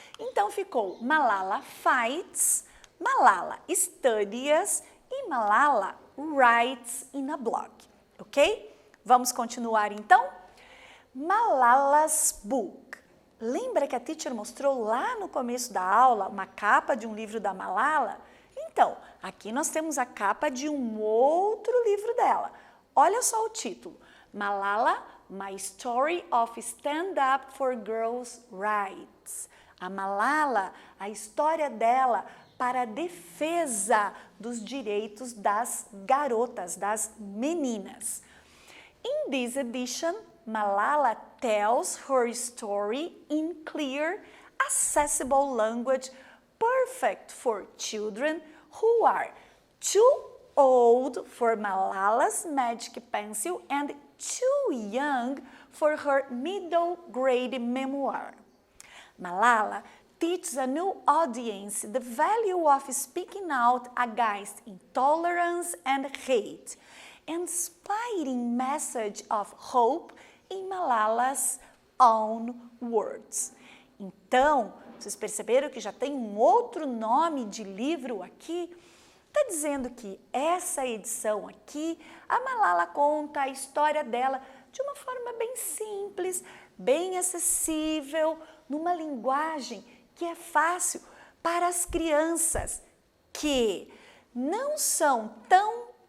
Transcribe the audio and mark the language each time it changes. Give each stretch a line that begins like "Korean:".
Portuguese: Então ficou
English: Malala fights, Malala studies e Malala writes in a blog, ok?
Portuguese: Vamos continuar então?
English: Malala's book.
Portuguese: Lembra que a teacher mostrou lá no começo da aula uma capa de um livro da Malala? Então, aqui nós temos a capa de um outro livro dela. Olha só o título.
English: Malala, My Story of Stand Up for Girls' Rights.
Portuguese: A Malala, a história dela para a defesa dos direitos das garotas, das meninas.
English: In this edition, Malala tells her story in clear, accessible language, perfect for children who are too old for Malala's magic pencil and too young for her middle grade memoir. Malala teaches a new audience the value of speaking out against intolerance and hate, inspiring message of hope in Malala's own words.
Portuguese: Então, vocês perceberam que já tem um outro nome de livro aqui? Está dizendo que essa edição aqui, a Malala conta a história dela de uma forma bem simples, bem acessível, numa linguagem que é fácil para as crianças que não são tão,